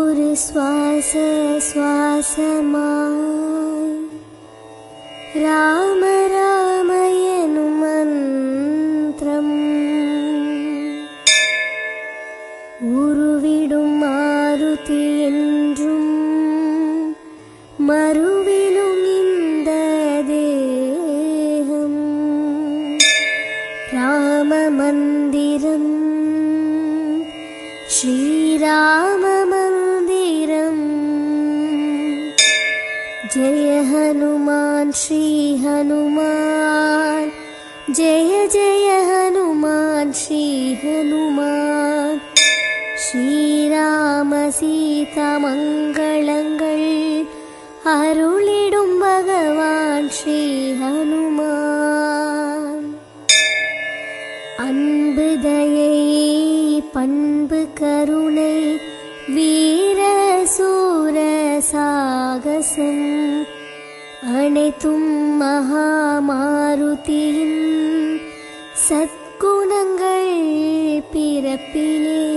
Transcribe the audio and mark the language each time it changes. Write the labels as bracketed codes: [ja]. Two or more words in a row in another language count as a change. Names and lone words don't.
[ta] ஸ்வாச ஸ்வாசமாய் ராம ராம எனும் மந்திரம் உருவிடும் மாருதி என்றும் மறுவிலும் இந்த தேகம் ராம மந்திரம் ஸ்ரீராம மந்திரம் [hi] जय हनुमान श्री हनुमान जय जय हनुमान श्री हनुमान [ta] ஸ்ரீராம சீதா மங்களங்கள் அருளிடும் பகவான் ஸ்ரீ ஹனுமான். அன்பு தயை பண்பு கருணை வீர சூர சாகசம் அனைத்தும் மகாமாருதியின் சத்குணங்கள் பிறப்பிலே